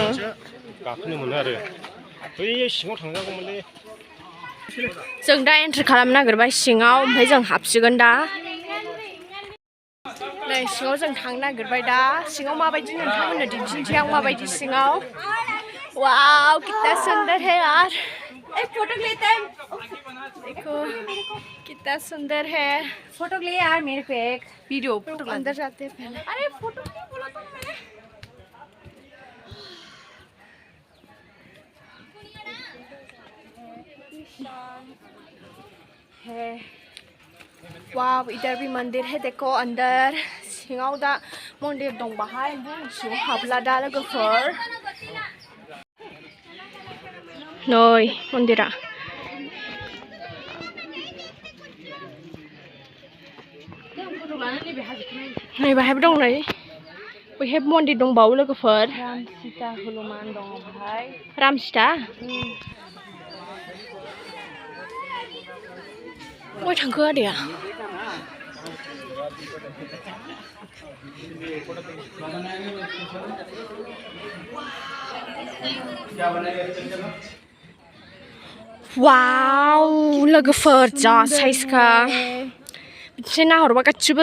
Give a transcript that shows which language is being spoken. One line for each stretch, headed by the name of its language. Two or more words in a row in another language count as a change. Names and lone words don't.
Bodo: गाखोनो मोनो आरो बै सिङाव थांजागौमोनलै जों दा एन्ट्रि खालामनो नागिरबाय सिङाव ओमफ्राय जों हाबसिगोन दा नै सिङाव जों थांनो नागिरबाय दा सिङाव माबायदि नोंथांमोननो दिन्थिनोसै आं माबायदि सिङाव
Hindi: वाव कितना सुंदर है यार एक फोटो लेते हैं देखो कितना सुंदर है फोटो ले यार मेरे को एक वीडियो फोटो अंदर जाते हैं पहले अरे फोटो नहीं बोला तो मैंने है वाव इधर भी मंदिर है देखो अंदर
Bodo: सिङाव दा मन्दिर दं बाहाय सिङाव हाबला दा लोगोफोर नै मन्दिरा नै बाहायबो दं नै बैहाय मन्दिर दंबावो लोगोफोर राम सीता हनुमान दङ बाहाय राम सीता बबेयाव थांखो आदैया वाव लोगोफोर जा साइजखा बिदिनो नाहरबा गासिबो